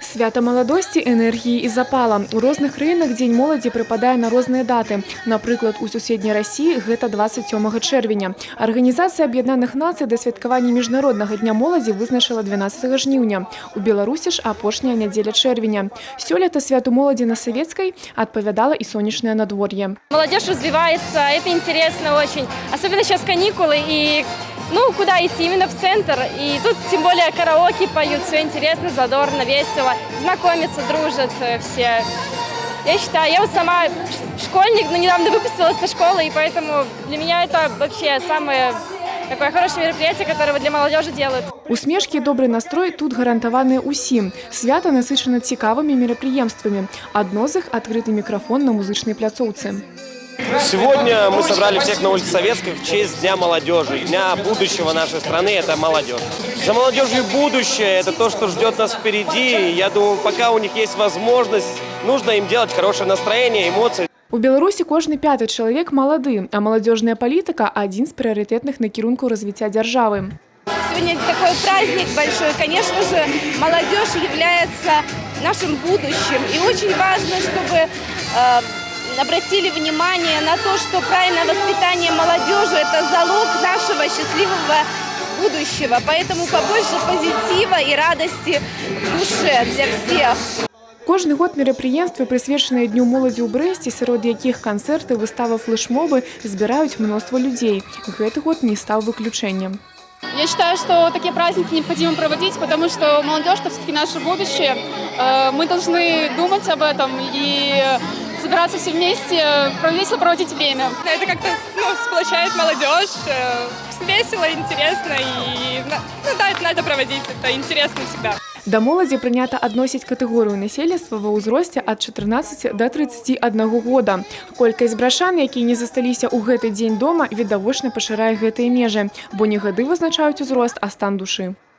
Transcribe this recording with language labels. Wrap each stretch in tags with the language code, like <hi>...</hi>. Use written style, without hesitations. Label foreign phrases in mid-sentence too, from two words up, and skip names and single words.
<be>Свято маладосці, энергіі і запала. У розных краінах Дзень моладзі прыпадае на розныя даты. Напрыклад, у суседняй Расіі гэта 27 чэрвеня. Арганізацыя Аб'яднаных Нацый да святкавання Міжнароднага дня моладзі вызначыла 12 жніўня. У Беларусі ж апошняя нядзеля чэрвеня. Сёлета святу моладзі на Савецкай адпавядала і сонечнае надвор'е.</be> <ru>Молодежь развивается, это интересно очень. Особенно сейчас каникулы и куда идти? Именно в центр. И тут тем более караоке поют, все интересно, задорно, весело. Знакомятся, дружат все. Я считаю, я вот сама школьник, но недавно выпустилась со школы, и поэтому для меня это вообще самое такое хорошее мероприятие, которое для молодежи делают.</ru> <be>Усмешкі і добры настрой тут гарантаваныя ўсім. Свята насычана цікавымі мерапрыемствамі. Адно з іх – адкрыты мікрафон на музычнай пляцоўцы.</be> <ru>Сегодня мы собрали всех на улице Советской в честь Дня молодежи, дня будущего нашей страны – это молодежь. За молодежью будущее – это то, что ждет нас впереди. Я думаю, пока у них есть возможность, нужно им делать хорошее настроение, эмоции.</ru> <be>У Беларусі кожны пяты чалавек малады, а маладзёжная палітыка – адзін з прыярытэтных накірункаў развіцця дзяржавы.</be> <ru>Сегодня такой праздник большой. Конечно же, молодежь является нашим будущим. И очень важно, чтобы обратили внимание на то, что правильное воспитание молодежи – это залог нашего счастливого будущего. Поэтому побольше позитива и радости в душе для всех.</ru> <be>Кожны год мерапрыемствы, прысвечаныя Дню моладзі ў Брэсце, сярод якіх канцэрты, выстава, флешмобы, збіраюць мноства людзей. Гэты год не стаў выключэннем.</be> <ru>Я считаю, что такие праздники необходимо проводить, потому что молодежь – это все-таки наше будущее. Мы должны думать об этом и собираться все вместе, весело проводить время. Это как-то сплочает молодежь, весело, интересно, и да, это надо проводить, это интересно всегда.</ru> <be>Да моладзі прынята адносіць катэгорыю насельніцтва ва ўзросце ад 14 да 31 года. Колькасць брашан, якія не засталіся ў гэты дзень дома, відавочна пашырае гэтыя межы, бо не гады вызначаюць узрост, а стан душы.</be>